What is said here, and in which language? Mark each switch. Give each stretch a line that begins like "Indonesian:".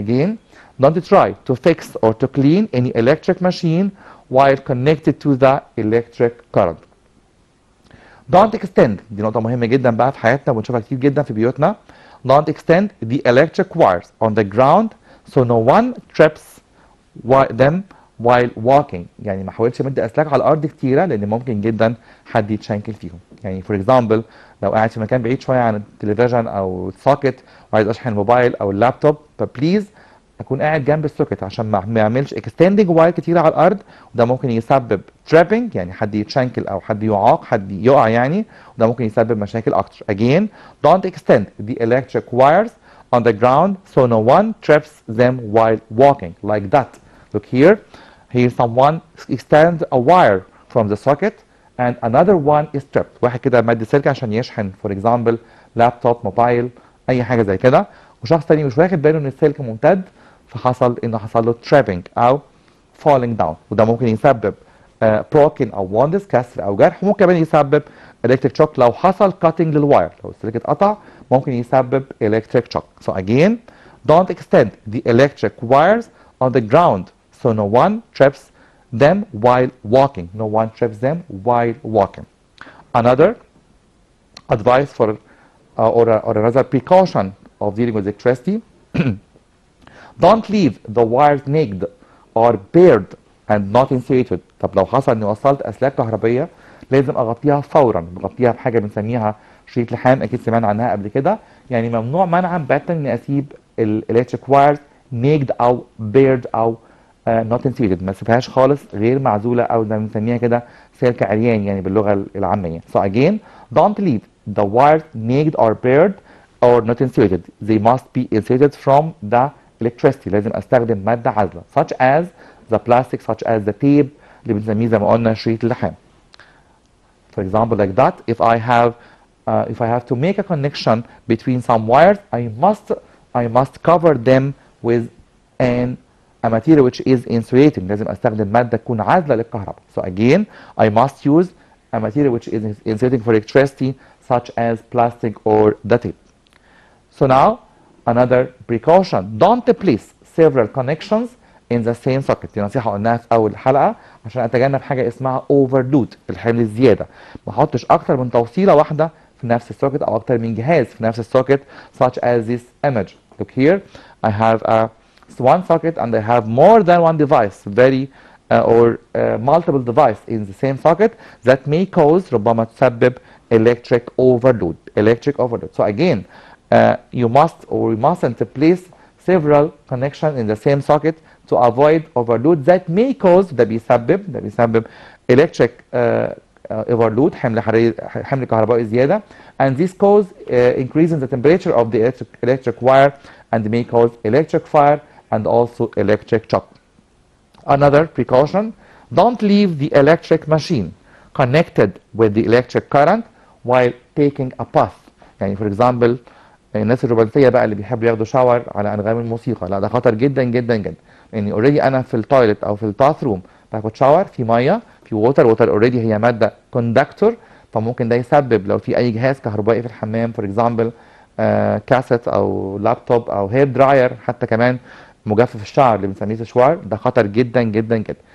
English: Again, don't try to fix or to clean any electric machine while connected to the electric current. Don't extend،
Arabic: دي نقطة مهمة جدا بقى في حياتنا وبنشوفها كتير جدا في بيوتنا.
English: Don't extend the electric wires on the ground so no one trips them while walking.
Arabic: يعني ما حاولش امد اسلاك على الارض كتيره لان ممكن جدا حد يتشنكل فيهم. يعني فور اكزامبل لو قاعد في مكان بعيد شويه عن التلفزيون او السوكت وعايز اشحن الموبايل او اللابتوب، فبليز اكون قاعد جنب السوكت عشان ما يعملش اكستندنج واير كتير على الارض، وده ممكن يسبب ترابنج، يعني حد يتشنكل او حد يعاق، حد يقع يعني، وده ممكن يسبب مشاكل اكتر.
English: Again, don't extend the electric wires on the ground so no one trips them while walking. Like that. Look here. Here someone extends a wire from the socket and another one is tripped.
Arabic: واحد كده مد سلك عشان يشحن
English: for example
Arabic: لابتوب، موبايل، اي حاجه زي كده، وشخص تاني مش واخد باله ان السلك ممتد، فحصل له tripping او
English: falling down،
Arabic: وده ممكن يسبب broken او wounds، كسر او جرح، وممكن كمان يسبب electric shock لو حصل cutting للواير، لو السلك اتقطع ممكن يسبب electric shock.
English: So again, don't extend the electric wires on the ground so no one trips them while walking. No one trips them while walking. Another advice for or another precaution of dealing with electricity: don't leave the wires naked or bared and not insulated.
Arabic: طب لو حصل اني وصلت اسلاك كهربيه لازم اغطيها فورا، بغطيها بحاجه بنسميها شريط لحام، اكيد سمعنا عنها قبل كده. يعني ممنوع منعا باتا اني اسيب الالكتريك وايرز naked او bared او
English: not insulated،
Arabic: ما اسيبهاش خالص غير معزوله او زي ما بنسميها كده سلك عريان يعني باللغه العاميه.
English: So again, don't leave the wires naked or bared or not insulated. They must be insulated from the electricity.
Arabic: لازم استخدم ماده عازله
English: such as the plastic, such as the tape
Arabic: اللي بنسميه زي ما قلنا شريط اللحام.
English: For example, like that, if I have to make a connection between some wires, I must cover them with a material which is insulating.
Arabic: لازم استخدم ماده تكون عازله للكهرباء.
English: So again, I must use a material which is insulating for electricity such as plastic or the tape. So now another precaution: don't place several connections in the same socket.
Arabic: دي نصيحة قلناها في أول حلقة عشان أتجنب حاجة اسمها overload، الحمل الزيادة. ما أحطش أكتر من توصيلة واحدة في نفس السوكت أو أكتر من جهاز في نفس السوكت
English: such as this image. Look here, I have one socket and I have more than one device or multiple device in the same socket that may cause
Arabic: ربما تسبب
English: electric overload. So again, you must or we mustn't place several connections in the same socket to avoid overload that may cause
Arabic: ده بيسبب
English: electric overload
Arabic: حمل كهربائي زيادة,
English: and this cause increasing the temperature of the electric wire and may cause electric fire and also electric shock. Another precaution, don't leave the electric machine connected with the electric current while taking a bath.
Arabic: يعني
English: for example
Arabic: الناس الرومانسيه بقى اللي بيحبوا ياخدوا شاور على انغام الموسيقى، لا ده خطر جدا جدا جدا. يعني اوريدي انا في التويلت او في الباث روم باخد شاور في ميه في ووتر اوريدي هي ماده كوندكتور، فممكن ده يسبب لو في اي جهاز كهربائي في الحمام فور اكزامبل كاسيت او لابتوب او هير دراير، حتى كمان مجفف الشعر اللي بنسميه سشوار، ده خطر جدا جدا جدا.